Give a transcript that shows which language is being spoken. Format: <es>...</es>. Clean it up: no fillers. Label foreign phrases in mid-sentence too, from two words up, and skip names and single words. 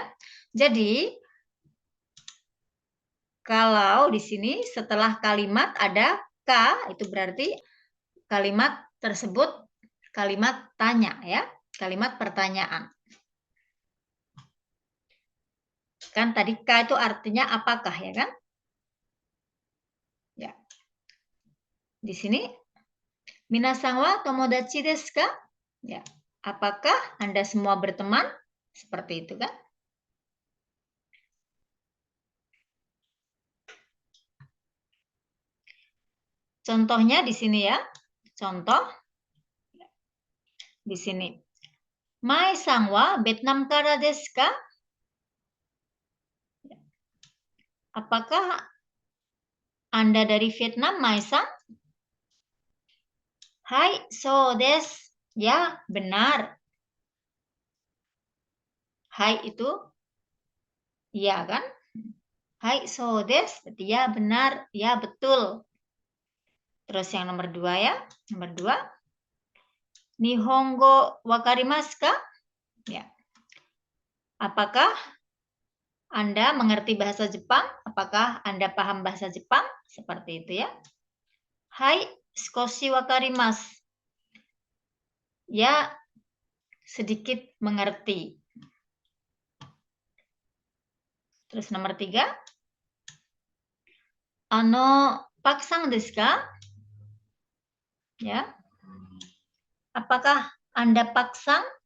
<id>Jadi, kalau di sini setelah kalimat ada K, itu berarti kalimat tersebut kalimat tanya ya. Kalimat pertanyaan. Kan tadi K itu artinya apakah ya kan?</id> <ja>Ya.</ja> <id>Di sini</id> <ja>皆さんは友達ですか? Ya.</ja> <id>Apakah Anda semua berteman? Seperti itu kan? Contohnya di sini ya. Contoh di sini.</id> <ja>マイさんはベトナムからですか?</ja> <id>Apakah Anda dari Vietnam, Mai-san?</id> <ja>はい、そうです.</ja> <id>Ya, benar. Hai itu iya kan?</id> <ja>はい、そうです.</ja> <id>Berarti ya benar, ya betul. Terus yang nomor 2 ya. Nomor 2.</id> <ja>日本語わかりますか? Ya.</ja> <id>Apakah Anda mengerti bahasa Jepang? Apakah Anda paham bahasa Jepang? Seperti itu ya. Hai,</id> <ja>少しわかります.</ja> <id>Ya, sedikit mengerti. Terus nomor 3.</id> <ja>パクサンですか?</ja> <id>Ya. Apakah Anda paksang?</id>